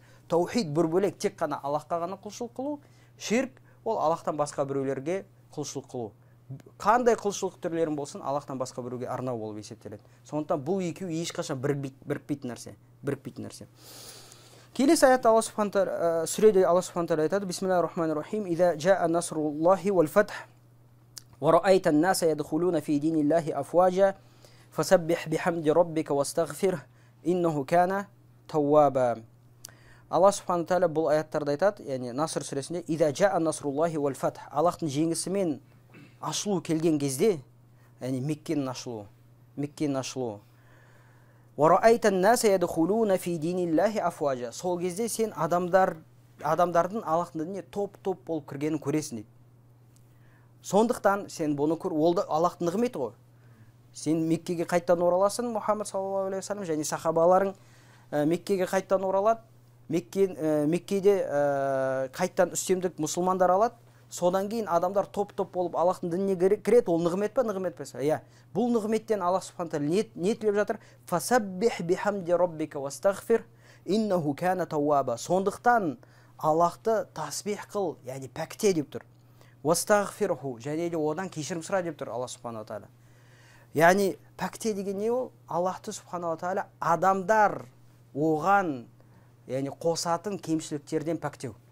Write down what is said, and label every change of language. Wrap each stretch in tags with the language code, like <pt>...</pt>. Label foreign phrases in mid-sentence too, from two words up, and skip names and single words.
<kk>Таухид бір бөлек, тек қана Аллахқа ғана құлшылық қылу, ширк ол Аллахтан басқа біреулерге құлшылық қылу. Қандай құлшылық түрлерін болсын, Аллахтан басқа біреуге арнау болып есептеледі. Сондықтан бұл екеуі ешқашан бірікпейтін нәрсе. Келесі аятта Алла субхану тағала сүреде Алла субхану тағала айтады:</kk> <ar>"بسم الله الرحمن الرحيم. إذا جاء نصر الله والفتح ورأيت الناس يدخلون في دين الله أفواجا فسبح بحمد ربك واستغفر إنه كان توابا."</ar> <kk>Алла субхану тағала бұл аяттарда айтады, яғни Наср сүресінде:</kk> <ar>"إذا جاء نصر الله والفتح."</ar> <kk>Аллахтың жеңісімен ашылу келген кезде, яғни Меккенің ашылуы.</kk> <ar>ورأيت الناس يدخلون في دين الله أفواجا.</ar> <kk>Сол кезде сен адамдардың Аллахтың дініне топ-топ болып кіргенін көресің дейді. Сондықтан сен бұны көр, ол да Аллахтың нығметі ғой. Сен Меккеге қайттан ораласың,</kk> <ar>Мұхаммад صلى الله عليه وسلم,</ar> <kk>және сахабаларың Меккеге қайттан оралады. Меккеде қайттан үстемдік мұсылмандар алады. Содан кейін адамдар топ-топ болып Аллахтың дініне кіреді. Ол нығмет па, нығмет па? Иә. Бұл нығметтен Аллах субхану тағала не тілеп жатыр?</kk> <ar>فسبح بحمد ربك واستغفر إنه كان توابا.</ar> <kk>Сондықтан Аллахты тасбих қыл, яғни пәкте деп тұр. Вастагфирху, және де одан кешірім сұра деп тұр Аллах субхану тағала. Яғни пәкте деген не ол? Аллахты субхану тағала адамдар оған, яғни қосатын кемшіліктерден пәктеу.</kk>